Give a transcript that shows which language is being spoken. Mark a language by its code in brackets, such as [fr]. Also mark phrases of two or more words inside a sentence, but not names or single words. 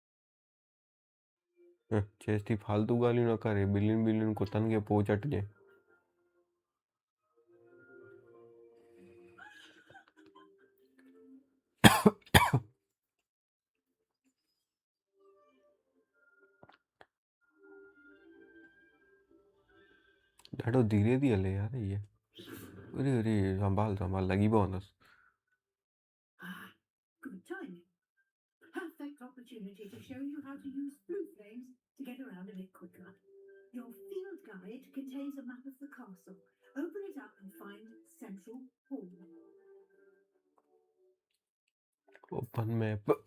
[sd] चेस थी फालतू ॻाल्हियूं न करे. ॿिलियुनि कुतनि खे पोइ चटिजे. ॾाढो धीरे थी हले यार ये. अरे अरे संभाल लॻी पवंदसि. [en] Good timing. Perfect opportunity to show you how to use Floo Flames to get around a bit quicker. Your field guide contains a map of the castle. Open it up and find Central Hall. Open map.